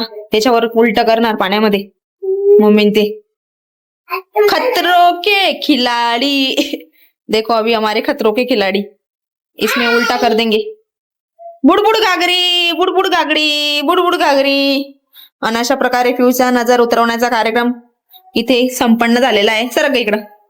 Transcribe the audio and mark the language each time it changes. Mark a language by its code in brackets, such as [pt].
[mr] त्याच्यावर उलट करणार पाण्यामध्ये मम्मी ते. [hi] खतरों के खिलाडी, देखो अभी हमारे खतरों के खिलाड़ी इसमें उल्टा कर देंगे. [mr] बुडबुड घागरी, बुडबुड घागरी, बुडबुड घागरी. आणि अशा प्रकारे पिऊचा नजर उतरवण्याचा कार्यक्रम इथे संपन्न झालेला आहे. सरक इकडं.